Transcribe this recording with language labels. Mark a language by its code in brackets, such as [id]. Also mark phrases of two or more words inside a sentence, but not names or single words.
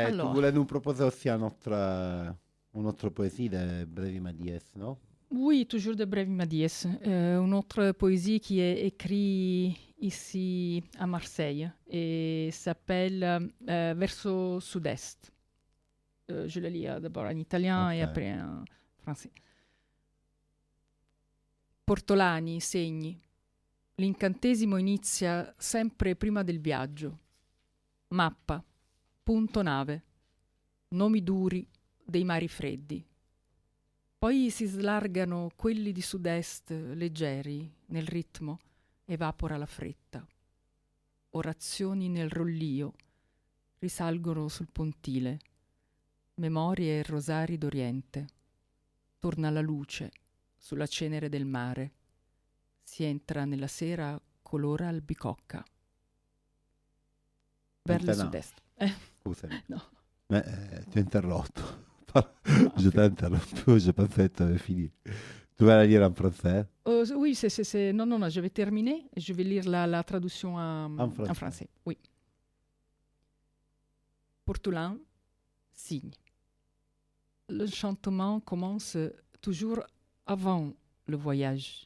[fr] voulais nous proposer aussi une autre poésie de Brevi Madies, non? Oui, toujours de Brevi Madies. Une autre poésie qui est écrite ici à Marseille et s'appelle Verso Sud-Est. Je le lis d'abord en italien et après en français. [it] Portolani, segni. L'incantesimo inizia sempre prima del viaggio. Mappa, punto nave, nomi duri dei mari freddi. Poi si slargano quelli di sud-est leggeri nel ritmo, evapora la fretta. Orazioni nel rollio risalgono sul pontile. Memorie e rosari d'Oriente. Torna la luce sulla cenere del mare. Si entra nella sera color albicocca. [fr] Vers le sud-est. [it] Scusami. No. Ti ho interrotto. [fr] Je t'ai interrompu, je pensais que tu avais fini. Tu vas la lire en français? Oui, non, je vais terminer. Je vais lire la traduction en français. Oui. Portolin, signe. L'enchantement commence toujours avant le voyage.